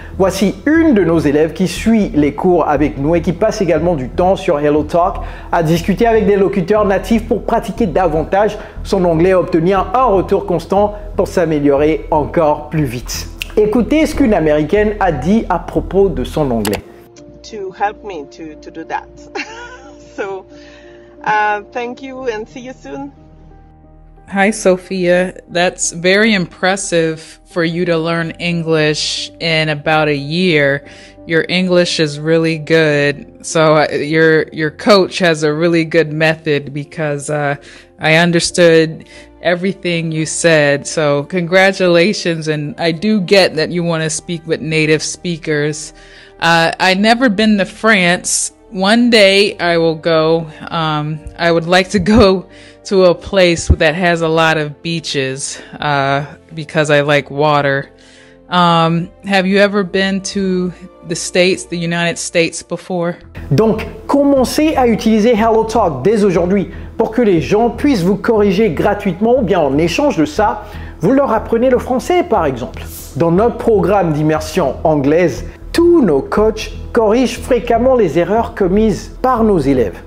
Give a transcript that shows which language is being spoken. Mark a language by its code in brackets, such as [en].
[fr] Voici une de nos élèves qui suit les cours avec nous et qui passe également du temps sur HelloTalk à discuter avec des locuteurs natifs pour pratiquer davantage son anglais et obtenir un retour constant pour s'améliorer encore plus vite. Écoutez ce qu'une Américaine a dit à propos de son anglais. [en] To help me to do that. So, thank you and see you soon. Hi, Sophia. That's very impressive for you to learn English in about a year. Your English is really good. So your coach has a really good method because I understood everything you said. So congratulations. And I do get that you want to speak with native speakers. I've never been to France. One day I will go. I would like to go to a place that has a lot of beaches because I like water. Have you ever been to the States, the United States before? [fr] Donc, commencez à utiliser HelloTalk dès aujourd'hui pour que les gens puissent vous corriger gratuitement ou bien en échange de ça, vous leur apprenez le français par exemple. Dans notre programme d'immersion anglaise, tous nos coachs corrigent fréquemment les erreurs commises par nos élèves.